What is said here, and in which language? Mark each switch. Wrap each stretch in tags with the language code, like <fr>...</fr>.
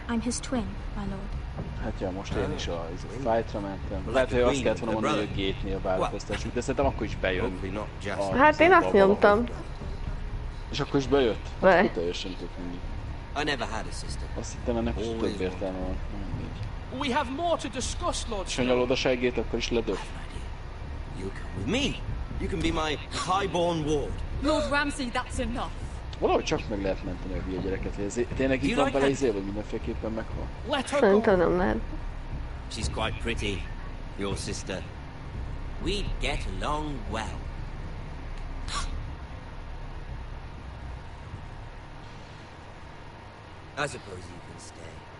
<en>I'm his twin, my lord.</en> <hu>Hát ja, most én is a fightra mentem. Lehet, hogy azt kellett volna mondani, hogy gate-nél változtassuk, de szerintem akkor is bejön. Hát én azt nyomtam. És akkor is bejött? Hát teljesen tök mindig. Azt hittem, ennek is több értelme van.</hu> <en>We have more to discuss, Lord.</en> <hu>És ha nyalod a segét, akkor is ledöf.</hu> <en>You come with me. You can be my highborn ward. Lord Ramsay, that's enough.</en> <hu>Valahogy csak meg lehet menteni a hülye gyereket, hogy ez tényleg itt van bele izé, vagy mindenféleképpen meghal. Szerintem nem lehet.</hu> <en>She's quite pretty, your sister. We'd get along well. I suppose you can stay.</en>